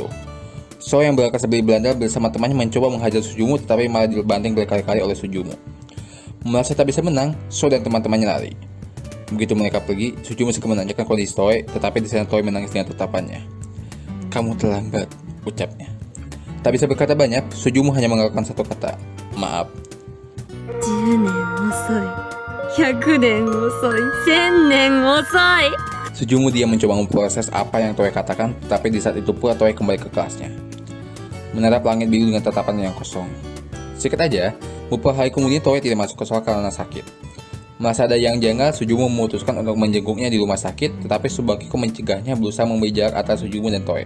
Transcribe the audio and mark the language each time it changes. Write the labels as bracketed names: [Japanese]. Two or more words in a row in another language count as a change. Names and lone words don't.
[Indonesian] So yang berangkat sebeli Belanda bersama temannya mencoba menghajar Suzumu, tetapi malah dibanting berkali-kali oleh Suzumu. Merasa tak bisa menang, So dan teman-temannya lari. Begitu mereka pergi, Suzumu segera menanyakan kondisi Toe, tetapi di sana Toe menangis dengan tatapannya. "Kamu terlambat," ucapnya. Tak bisa berkata banyak, Suzumu hanya mengeluarkan satu kata, "Maaf." [Japanese] 10 年遅い、100年遅い、1000年遅い。 [Indonesian] Suzumu dia mencoba memproses apa yang Toe katakan, tetapi di saat itu pula Toe kembali ke kelasnya. Menatap langit biru dengan tatapan yang kosong. Sikat aja, beberapa hari kemudian Toe tidak masuk ke sekolah karena sakit. Merasa ada yang janggal, Suzumu memutuskan untuk menjenguknya di rumah sakit, tetapi Tsubakiko mencegahnya berusaha memberi jarak antara Suzumu dan Toe.